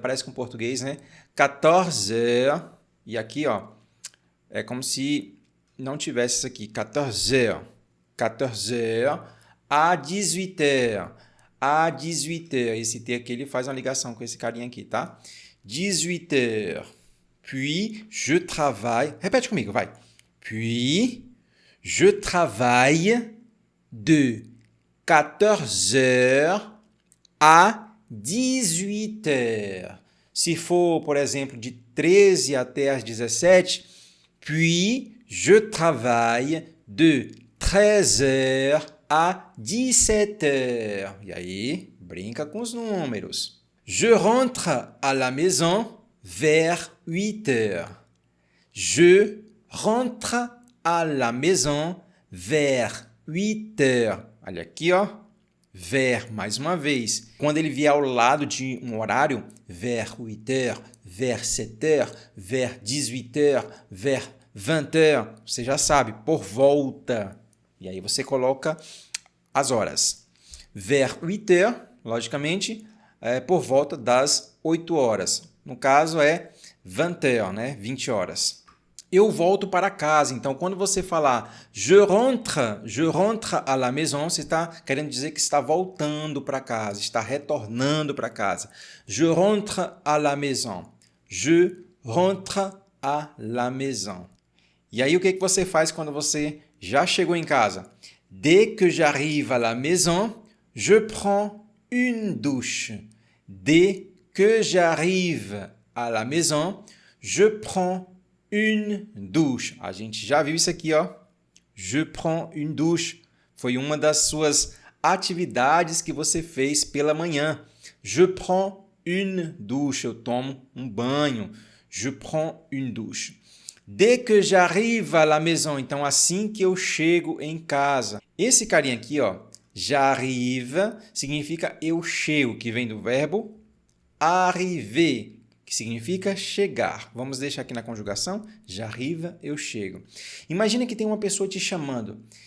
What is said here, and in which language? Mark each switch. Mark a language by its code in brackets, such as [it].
[pt] Parece com português, né? 14 heures. E aqui, ó, é como se não tivesse isso aqui. 14 heures. [fr] 14 heures à 18 heures. [pt] À 18 heures. Esse T aqui, ele faz uma ligação com esse carinha aqui, tá? [fr] 18 heures. Puis, je travaille. [pt] Repete comigo, vai. [fr] Puis, je travaille de 14 heures à 18 heures. [pt] Se for, por exemplo, de 13 até as 17, [fr] puis je travaille de 13 heures à 17 heures. [pt] E aí, brinca com os números. [fr] Je rentre à la maison vers 8 heures. Je rentre à la maison vers 8 heures. [pt] Olha aqui, ó. Vers, mais uma vez. Quando ele vier ao lado de um horário, vers 8 heures, vers 7 heures, vers 18 heures, vers 20 heures, você já sabe, por volta. E aí você coloca as horas. Vers 8 heures, logicamente, é por volta das 8 horas. No caso é 20 heures, né? 20 horas. Eu volto para casa. Então, quando você falar [fr] je rentre à la maison, [pt] você está querendo dizer que está voltando para casa, está retornando para casa. [fr] Je rentre à la maison. Je rentre à la maison. [pt] E aí, o que você faz quando você já chegou em casa? [fr] Dès que j'arrive à la maison, je prends une douche. Dès que j'arrive à la maison, je prends une douche. [pt] A gente já viu isso aqui, ó. [fr] Je prends une douche. [pt] Foi uma das suas atividades que você fez pela manhã. [fr] Je prends une douche. [pt] Eu tomo um banho. [fr] Je prends une douche. Dès que j'arrive à la maison. [pt] Então, assim que eu chego em casa. Esse carinha aqui, ó. J'arrive significa eu chego, que vem do verbo arriver, que significa chegar. Vamos deixar aqui na conjugação. J'arrive, eu chego. Imagina que tem uma pessoa te chamando.